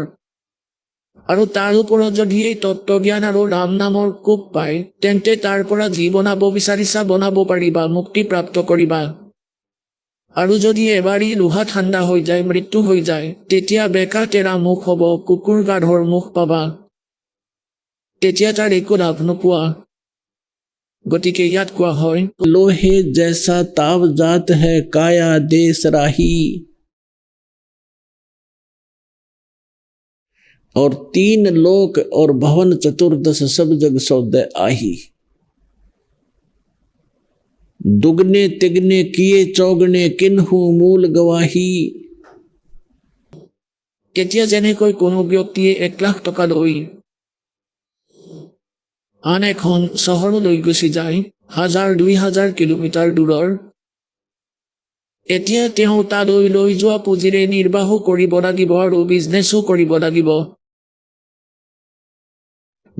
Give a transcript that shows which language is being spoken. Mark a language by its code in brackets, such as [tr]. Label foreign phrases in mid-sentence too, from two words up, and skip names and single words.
[as] আৰু তাৰ ওপৰত যদি এই তত্ত্বজ্ঞান আৰু ৰাম নামৰ কোব পায়, তেন্তে তাৰ পৰা যি বনাব বিচাৰিছা বনাব পাৰিবা, মুক্তি প্ৰাপ্ত কৰিবা। আৰু যদি এবাৰেই লোহা ঠাণ্ডা হৈ যায়, মৃত্যু হৈ যায়, তেতিয়া বেকা তেৰা মুখ হ'ব, কুকুৰ গাধৰ মুখ পাবা, তেতিয়া তাৰ একো লাভ নোপোৱা। গতিকে ইয়াত কোৱা হয় [hi] लोहे जैसा ताव जात है काया देश राही। और 3 लोक और भवन 14 सब जग सौदे आही। दुगने तिगने किए चौगने किन्हु मूल गवाही। [as] কেতিয়া যেনেকৈ কোনো ব্যক্তিয়ে 1 লাখ টকা লৈ আন এখন চহৰলৈ গুচি যায়, 1000-2000 কিলোমিটাৰ দূৰৰ, এতিয়া তেওঁ তালৈ লৈ যোৱা পুঁজিৰে নিৰ্বাহো কৰিব লাগিব আৰু বিজনেছো কৰিব লাগিব।